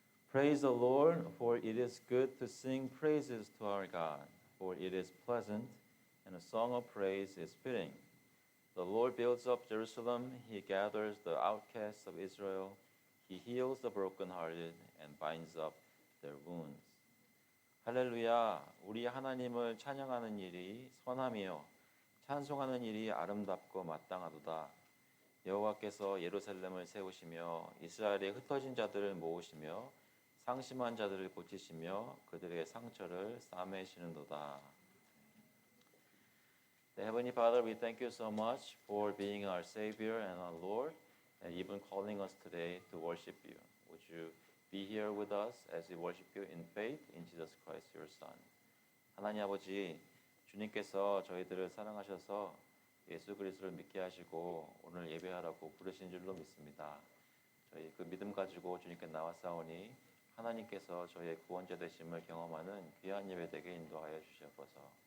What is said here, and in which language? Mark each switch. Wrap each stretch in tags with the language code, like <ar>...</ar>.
<en>Praise the Lord, for it is good to sing praises to our God, for it is pleasant, and a song of praise is fitting. The Lord builds up Jerusalem, He gathers the outcasts of Israel, He heals the brokenhearted and binds up their wounds.</en> <ko>할렐루야, 우리 하나님을 찬양하는 일이 선함이요 찬송하는 일이 아름답고 마땅하도다. 여호와께서 예루살렘을 세우시며 이스라엘의 흩어진 자들을 모으시며 상심한 자들을 고치시며 그들의 상처를 싸매시는도다.</ko> <en>Heavenly Father, we thank you so much for being our Savior and our Lord, and even calling us today to worship you. Would you be here with us as we worship you in faith in Jesus Christ, your Son?</en> <ko>하나님 아버지, 주님께서 저희들을 사랑하셔서 예수 그리스도를 믿게 하시고 오늘 예배하라고 부르신 줄로 믿습니다. 저희 그 믿음 가지고 주님께 나왔사오니 하나님께서 저희의 구원자 되심을 경험하는 귀한 예배 되게 인도하여 주시옵소서.</ko>